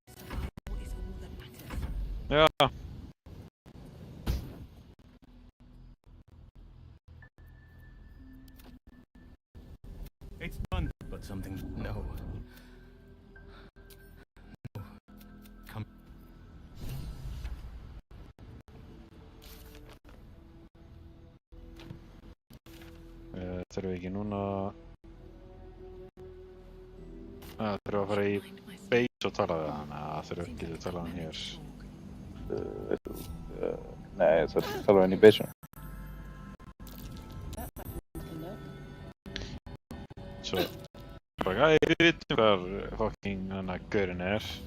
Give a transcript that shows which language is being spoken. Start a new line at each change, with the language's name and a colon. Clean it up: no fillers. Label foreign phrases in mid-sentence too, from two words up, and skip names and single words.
English: is all that matters.
Icelandic: Já.
English: It's done, but something. No. No. Come.
Icelandic: Þurfum við ekki núna... Þurfum við að fara í
English: Find my
Icelandic: base og tala við hann, eða þurfum við ekki að tala við hann hér. Nei, það talar hann í beisunum. Svo... Bara, við vitum hvar fucking hann að gaurinn er.